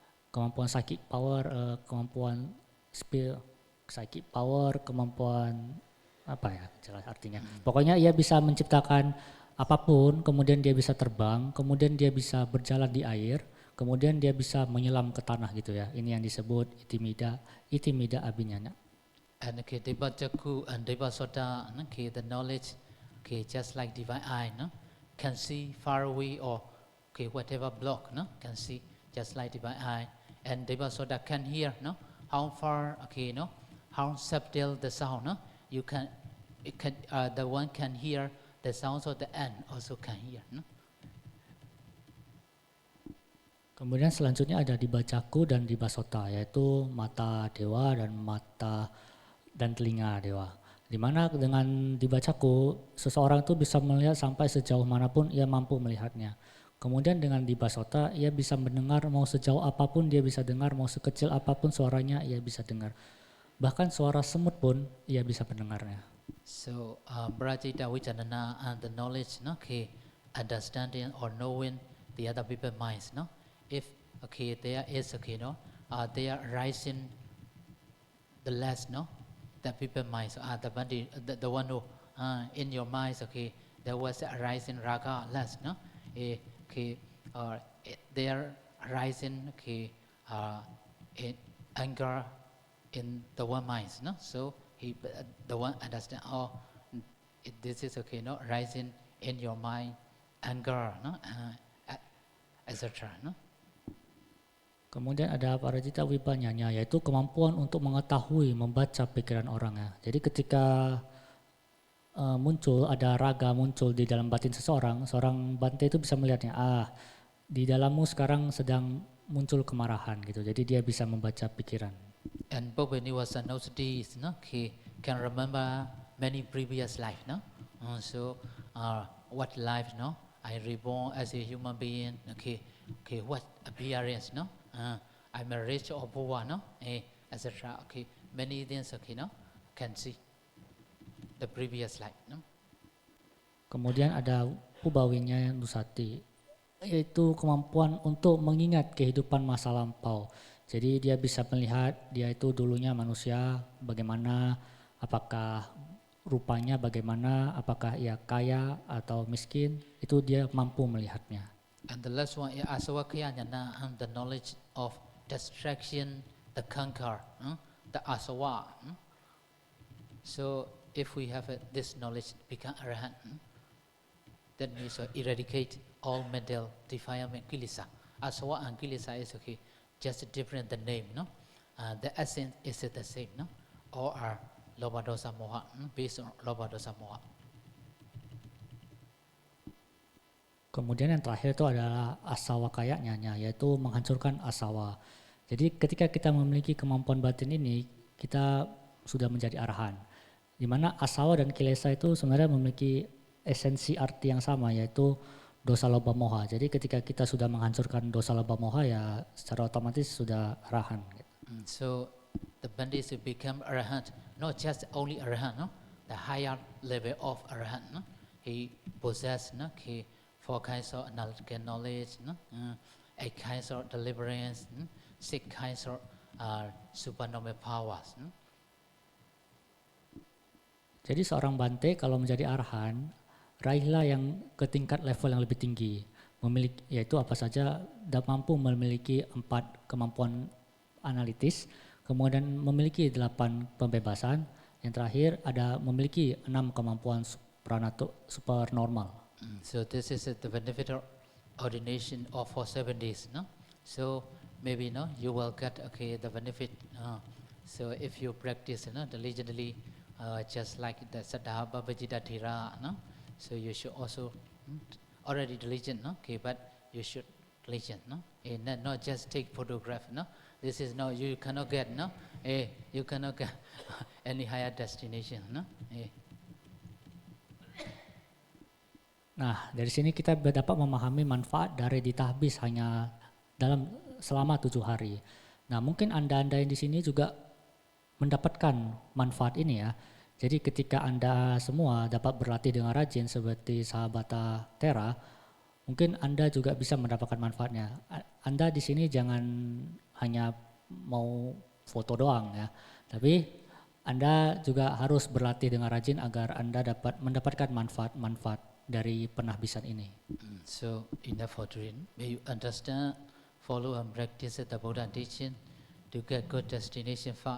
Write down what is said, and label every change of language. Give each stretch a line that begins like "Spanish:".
Indonesian: Kemampuan psychic power, kemampuan psychic power, kemampuan apa ya jelas artinya. Pokoknya ia bisa menciptakan apapun, kemudian dia bisa terbang, kemudian dia bisa berjalan di air, kemudian dia bisa menyelam ke tanah gitu ya. Ini yang disebut itimida abinyana.
English: And Deva Jakku and Deva Sota, the knowledge, just like divine eye, no? Can see far away or whatever block, no? Can see just like divine eye. And Deva Sota can hear, no? How far, no? How subtle the sound, no? you can, the one can hear the sounds of the ant also can hear. No?
Indonesian: Kemudian selanjutnya ada dibacaku dan dibasota, yaitu mata dewa dan mata dan telinga dewa. Di mana dengan dibacaku, seseorang itu bisa melihat sampai sejauh manapun ia mampu melihatnya. Kemudian dengan dibasota, ia bisa mendengar mau sejauh apapun dia bisa dengar, mau sekecil apapun suaranya ia bisa dengar. Bahkan suara semut pun ia bisa mendengarnya.
English: So, Brajita Vichanana and the knowledge, no, okay, understanding or knowing the other people's minds, no. If okay, there is okay, no, they are rising the less, no, the people minds, the one who in your minds, okay, there was a rising raga less, no, okay, they are rising, okay, in anger in the one minds, no, so the one understand, oh, this is okay, no, rising in your mind, anger, no, etc., no.
Indonesian: Kemudian ada parajita vipanyanya, yaitu kemampuan untuk mengetahui, membaca pikiran orang ya. Jadi ketika muncul, ada raga muncul di dalam batin seseorang, seorang bante itu bisa melihatnya, di dalammu sekarang sedang muncul kemarahan gitu. Jadi dia bisa membaca pikiran.
English: And but when he was in those days, no, he can remember many previous life, no. So what life, no? I reborn as a human being. Okay, what appearance, no? I'm a rich or poor, no? Etc. Okay, many things, okay, no? Can see the previous life, no?
Indonesian: Kemudian ada pubawinya nusati, yaitu kemampuan untuk mengingat kehidupan masa lampau. Jadi dia bisa melihat dia itu dulunya manusia, bagaimana, apakah rupanya bagaimana, apakah ia kaya atau miskin, itu dia mampu melihatnya.
English: And the last one is asawakya jnana, the knowledge of distraction, the conquer, the asawa. So if we have this knowledge, become arahant, that means eradicate all mental defilement, kilesa. Asawa and kilesa is okay, just different the name, no? The essence is the same, no? All are loba dosa moha, based on loba dosa moha.
Indonesian: Kemudian yang terakhir itu adalah asawa kayaknya, yaitu menghancurkan asawa. Jadi ketika kita memiliki kemampuan batin ini, kita sudah menjadi arahan. Di mana asawa dan kilesa itu sebenarnya memiliki esensi arti yang sama, yaitu dosa loba moha. Jadi ketika kita sudah menghancurkan dosa loba moha, ya secara otomatis sudah arahan.
English: So the bandits become arahant, not just only arahant, no? The higher level of arahant, no? He possesses, no? He 4 kinds of analytical knowledge, no? 8 kinds of deliverance, 6 kinds of supernormal powers. No?
Indonesian: Jadi seorang bante kalau menjadi arahan, raihlah yang ke tingkat level yang lebih tinggi, memiliki, yaitu apa saja, mampu memiliki 4 kemampuan analitis, kemudian memiliki 8 pembebasan, yang terakhir ada memiliki 6 kemampuan supernormal.
English: So this is the benefit of ordination of for 7 days, no? So maybe, no, you will get okay the benefit. So if you practice, no, diligently, just like the Saddhava Vajita Thira, no? So you should also already diligent, no? Okay, but you should diligent, no? Not just take photograph, no? This is no, you cannot get, no? You cannot get any higher destination, no?
Indonesian: Nah, dari sini kita dapat memahami manfaat dari ditahbis hanya selama 7 hari. Nah, mungkin Anda-Anda yang di sini juga mendapatkan manfaat ini ya. Jadi ketika Anda semua dapat berlatih dengan rajin seperti sahabat Tera, mungkin Anda juga bisa mendapatkan manfaatnya. Anda di sini jangan hanya mau foto doang ya, tapi Anda juga harus berlatih dengan rajin agar Anda dapat mendapatkan manfaat dari penahbisan ini.
English: So enough for dream. May you understand, follow and practice the Buddha teaching to get good destination.